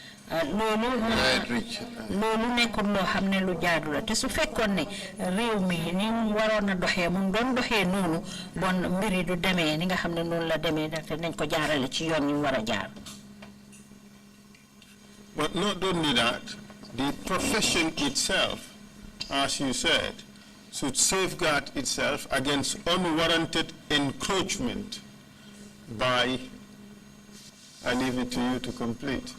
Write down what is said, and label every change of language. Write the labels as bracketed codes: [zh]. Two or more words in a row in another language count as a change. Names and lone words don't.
[wo] loolu nekkul loo xam ne lu jaadu la te su fekkoon ne réew mi ni mu waroon a doxee mu doon doxee noonu bon mbiri du demee ni nga xam ne noonu la demee ndaxte nañ ko jaarale ci yoon yi war a jaar. [en] But not only that, the profession itself, as you said, should safeguard itself against unwarranted encroachment by, I leave it to you to complete.